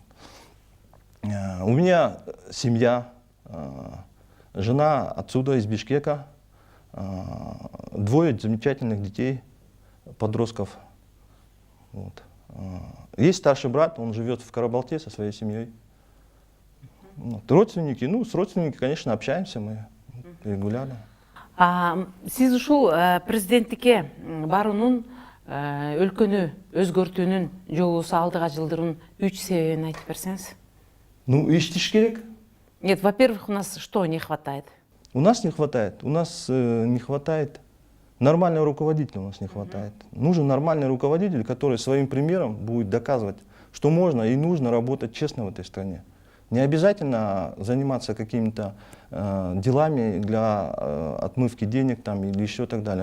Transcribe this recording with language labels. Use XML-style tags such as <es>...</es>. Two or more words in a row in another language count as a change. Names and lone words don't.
<ru>У меня семья, жена отсюда, из Бишкека, 2 замечательных детей, подростков. Есть старший брат, он живет в Карабалте со своей семьей. Родственники, с родственниками, конечно, общаемся мы регулярно.</ru> <ky>Сиз ушул президенттикке баруунун, өлкөнү өзгөртүүнүн жолубузду алдыга жылдыруунун 3 себебин айтып берсеңиз. Иштеш керек.</ky> <ru>Нет, во-первых, у нас что не хватает? У нас не хватает. У нас не хватает нормального руководителя. У нас не хватает. Нужен нормальный руководитель, который своим примером будет доказывать, что можно и нужно работать честно в этой стране. Не обязательно заниматься какими-то делами для отмывки денег или еще так далее.</ru>